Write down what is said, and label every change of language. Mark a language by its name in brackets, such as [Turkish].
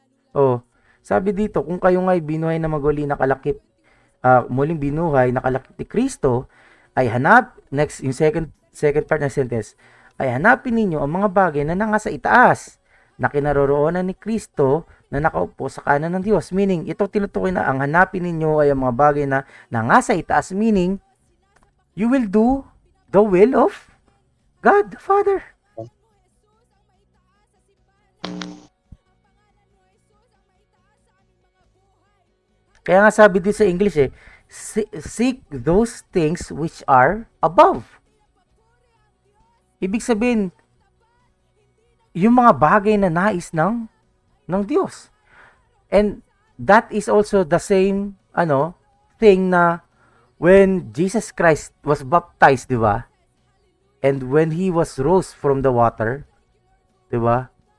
[Filipino] Oh, sabi dito, kung kayo nga'y binuhay na maguli nakalakip, muling binuhay nakalakip ni Kristo, ay next, yung [English] second part [Filipino] ng sentence, ay hanapin ninyo ang mga bagay na nasa itaas, na kinaroroonan ni Kristo na nakaupo sa kanan ng Diyos. Meaning, ito tinutukoy na ang hanapin ninyo ay ang mga bagay na nasa itaas. [English] Meaning, you will do the will of God the Father. [Filipino] Kaya nga sabi din sa [English] English seek those things which are above. [Filipino] Ibig sabihin, yung mga bagay na nais ng Diyos. [English] And that is also the same thing na when Jesus Christ was baptized, [Filipino] di ba? [English] And when he was rose from the water, [Filipino] di ba?